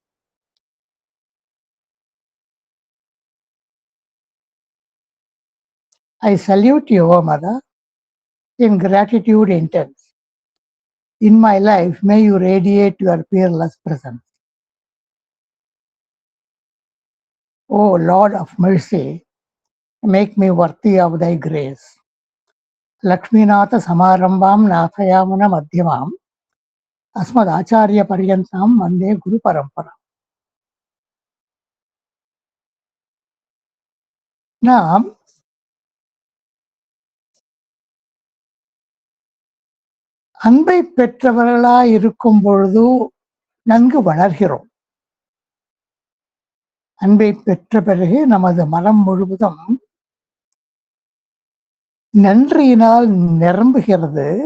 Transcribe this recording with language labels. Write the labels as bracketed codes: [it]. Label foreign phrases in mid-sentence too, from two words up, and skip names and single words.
[en] I salute you, O Mother, in gratitude intense. In my life, may you radiate your peerless presence. O Lord of mercy, make me worthy of thy grace. [sa] लक्ष्मीनाथ समारम्भां नाथयामुन मध्यमाम् अस्मद् आचार्य पर्यन्तां वन्दे गुरु परम्पराम्. [ta] நாம் அன்பை பெற்றவர்களாய் இருக்கும் பொழுது நன்கு வளர்கிறோம். அன்பை பெற்ற பிறகு நமது மனம் முழுவதும் நன்றியினால் நிரம்புகிறது.